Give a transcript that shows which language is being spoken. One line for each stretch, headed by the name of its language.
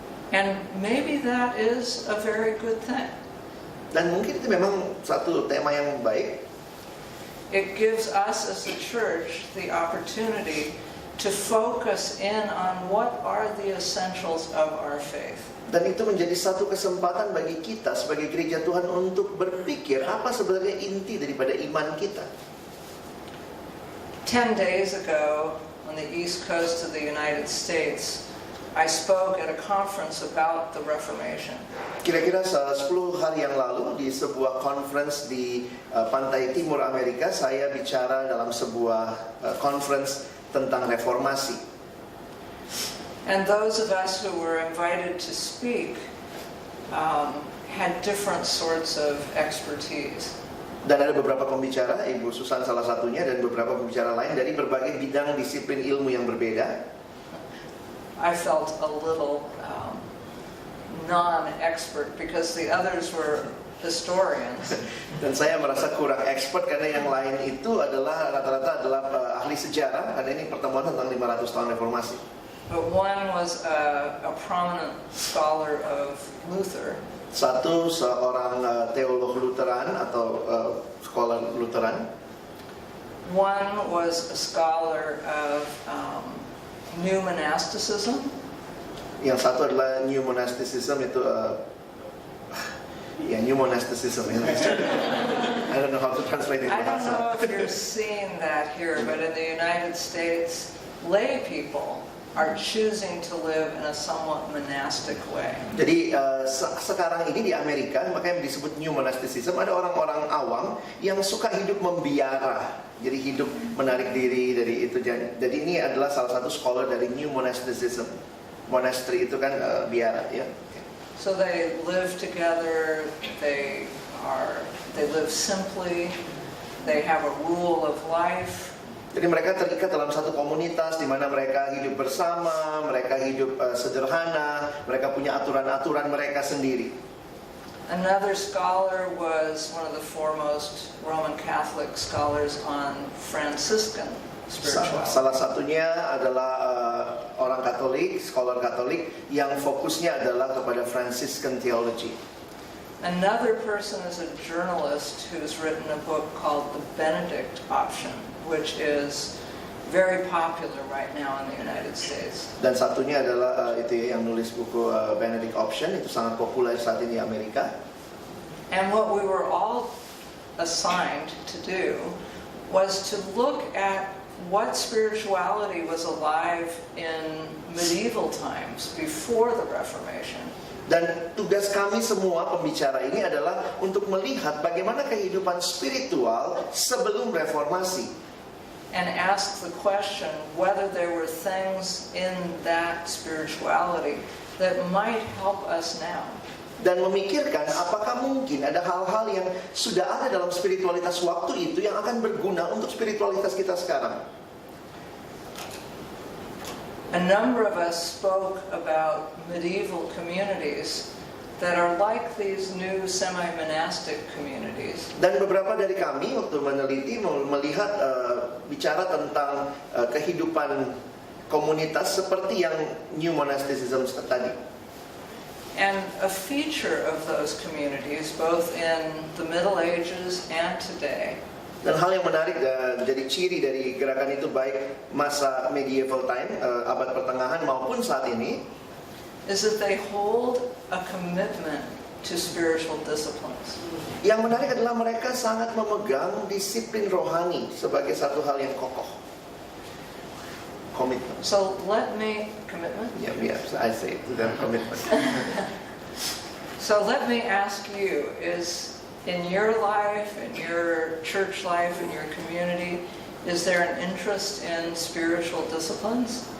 English: And maybe that is a very good thing.
Indonesian: Dan mungkin itu memang satu tema yang baik.
English: It gives us as a church the opportunity to focus in on what are the essentials of our faith.
Indonesian: Dan itu menjadi satu kesempatan bagi kita sebagai gereja Tuhan untuk berpikir apa sebenarnya inti daripada iman kita.
English: 10 days ago on the east coast of the United States, I spoke at a conference about the Reformation.
Indonesian: Kira-kira 10 hari yang lalu di sebuah conference di pantai timur Amerika, saya bicara dalam sebuah conference tentang reformasi.
English: And those of us who were invited to speak had different sorts of expertise.
Indonesian: Dan ada beberapa pembicara, Ibu Susan salah satunya, dan beberapa pembicara lain dari berbagai bidang disiplin ilmu yang berbeda.
English: I felt a little non-expert because the others were historians.
Indonesian: Dan saya merasa kurang expert karena yang lain itu adalah rata-rata adalah ahli sejarah, karena ini pertemuan tentang 500 tahun reformasi.
English: But one was a prominent scholar of Luther.
Indonesian: Satu seorang teolog Lutheran atau scholar Lutheran.
English: One was a scholar of New Monasticism.
Indonesian: Yang satu adalah New Monasticism, itu New Monasticism.
English: I don't know how to translate it. I don't know if you're seeing that here, but in the United States, lay people are choosing to live in a somewhat monastic way.
Indonesian: Jadi sekarang ini di Amerika, makanya disebut New Monasticism, ada orang-orang awam yang suka hidup membiara. Jadi hidup menarik diri dari itu. Jadi ini adalah salah satu scholar dari New Monasticism. Monastery itu kan biara, ya.
English: So they live together, they live simply, they have a rule of life.
Indonesian: Jadi mereka terikat dalam satu komunitas di mana mereka hidup bersama, mereka hidup sederhana, mereka punya aturan-aturan mereka sendiri.
English: Another scholar was one of the foremost Roman Catholic scholars on Franciscan spirituality.
Indonesian: Salah satunya adalah orang Katolik, scholar Katolik yang fokusnya adalah kepada Franciscan theology.
English: Another person is a journalist who's written a book called The Benedict Option, which is very popular right now in the United States.
Indonesian: Dan satunya adalah itu yang nulis buku Benedict Option, itu sangat populer saat ini di Amerika.
English: And what we were all assigned to do was to look at what spirituality was alive in medieval times before the Reformation.
Indonesian: Dan tugas kami semua pembicara ini adalah untuk melihat bagaimana kehidupan spiritual sebelum reformasi.
English: And ask the question whether there were things in that spirituality that might help us now.
Indonesian: dan memikirkan apakah mungkin ada hal-hal yang sudah ada dalam spiritualitas waktu itu yang akan berguna untuk spiritualitas kita sekarang.
English: A number of us spoke about medieval communities that are like these new semi-monastic communities.
Indonesian: Dan beberapa dari kami waktu meneliti melihat bicara tentang kehidupan komunitas seperti yang new monasticism tadi.
English: And a feature of those communities, both in the Middle Ages and today,
Indonesian: dan hal yang menarik jadi ciri dari gerakan itu baik masa
English: medieval time,
Indonesian: abad pertengahan maupun saat ini,
English: is that they hold a commitment to spiritual disciplines.
Indonesian: Yang menarik adalah mereka sangat memegang disiplin rohani sebagai satu hal yang kokoh.
English: Commitment. So let me commitment. Yeah, I say to them commitment. So let me ask you: is in your life, in your church life, in your community, is there an interest in spiritual disciplines?